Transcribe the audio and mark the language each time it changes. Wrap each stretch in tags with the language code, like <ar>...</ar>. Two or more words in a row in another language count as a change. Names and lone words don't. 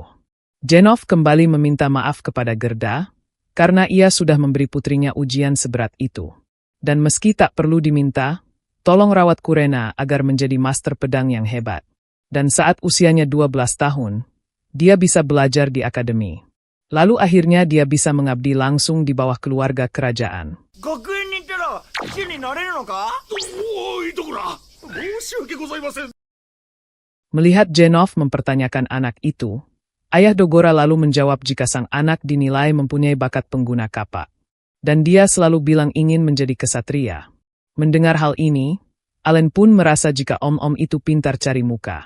<id>Denov kembali meminta maaf kepada Gerda, karena ia sudah memberi putrinya ujian seberat itu. Dan meski tak perlu diminta, tolong rawat Kurena agar menjadi master pedang yang hebat. Dan saat usianya 12 tahun, dia bisa belajar di akademi. Lalu akhirnya dia bisa mengabdi langsung di bawah keluarga kerajaan.</id> <ja>学園に行ったら騎士になれるのか？おいとこら、申し訳ございません。</ja> <id>Melihat Genov mempertanyakan anak itu, ayah Dogora lalu menjawab jika sang anak dinilai mempunyai bakat pengguna kapak. Dan dia selalu bilang ingin menjadi kesatria. Mendengar hal ini, Allen pun merasa jika om-om itu pintar cari muka.</id>